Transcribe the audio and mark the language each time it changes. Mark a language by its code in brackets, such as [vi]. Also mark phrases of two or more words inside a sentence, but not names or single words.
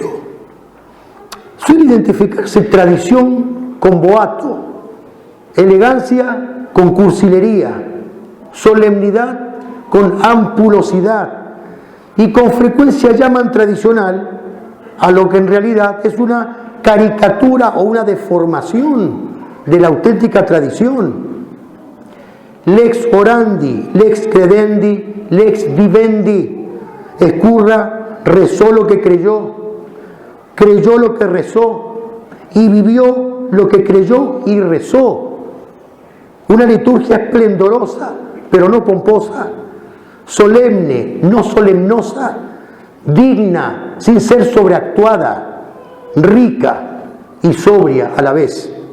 [es] Suele identificarse tradición con boato, elegancia con cursilería, solemnidad con ampulosidad, y con frecuencia llaman tradicional a lo que en realidad es una caricatura o una deformación de la auténtica tradición. [la] Lex orandi, lex credendi, lex vivendi. [es] Escurra rezó lo que creyó lo que rezó, y vivió lo que creyó y rezó. Una liturgia esplendorosa, pero no pomposa, solemne, no solemnosa, digna, sin ser sobreactuada, rica y sobria a la vez.